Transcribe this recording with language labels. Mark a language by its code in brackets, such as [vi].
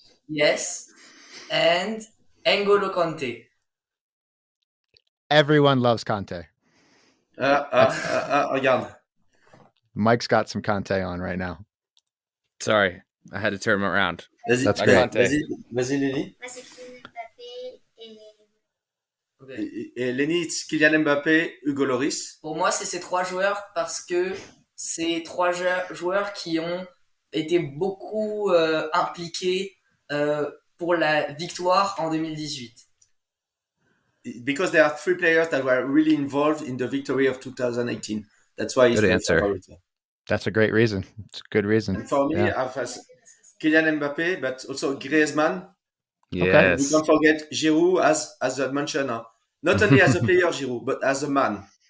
[en] Yes. And N'Golo Kanté. Everyone loves Kanté. [fr] Regarde. [en] Mike's got some Kanté on right now. Sorry, I had to turn him around. [fr] Vas-y, [en] That's great. [fr] Vas-y, Lennie. Moi, c'est Kylian Mbappé et... [en] Okay. Et Lennie, it's Kylian Mbappé, Hugo Lloris. [fr] Pour moi, c'est ces 3 joueurs parce que c'est 3 joueurs qui ont été beaucoup impliqués pour la victoire en 2018. [en] Because there are 3 players that were really involved in the victory of 2018. That's why it's good answer. Favorite. That's a great reason. It's a good reason. And for me, I have Kylian Mbappé, but also Griezmann. Yes. We don't forget Giroud as a mentioner. Not only as a player, Giroud, but as a man.